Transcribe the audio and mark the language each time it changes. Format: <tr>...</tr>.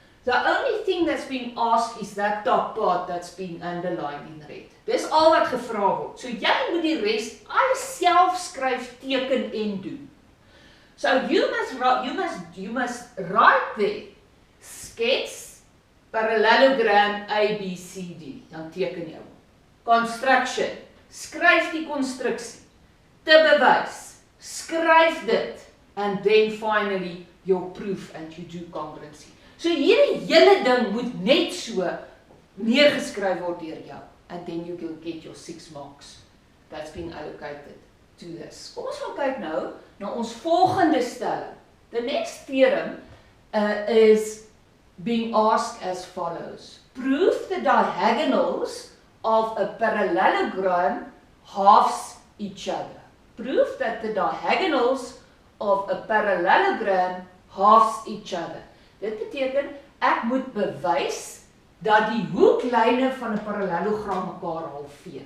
<en>The only thing that's being asked is that top part that's being underlined in red.</en> <af>Dis al wat gevra word. So jy moet die res alles self skryf, teken en doen.</af> <en>So you must write there,</en> <af>skets parallelogram ABCD. Dan teken jy. Construction, skryf die konstruksie. Te bewys, skryf dit.</af> <en>And then finally your proof and you do congruency.</en> <af>So hierdie hele ding moet net so neergeskryf word deur jou.</af> <en>And then you will get your 6 marks that's been allocated to this.</en> <af>Kom ons gaan kyk nou na ons volgende stelling.</af> <en>The next theorem is being asked as follows. Prove the diagonals of a parallelogram halves each other. Prove that the diagonals of a parallelogram halves each other.</en> <af>Dit beteken, ek moet bewys dat die hoeklyne van 'n parallelogram mekaar halveer.</af>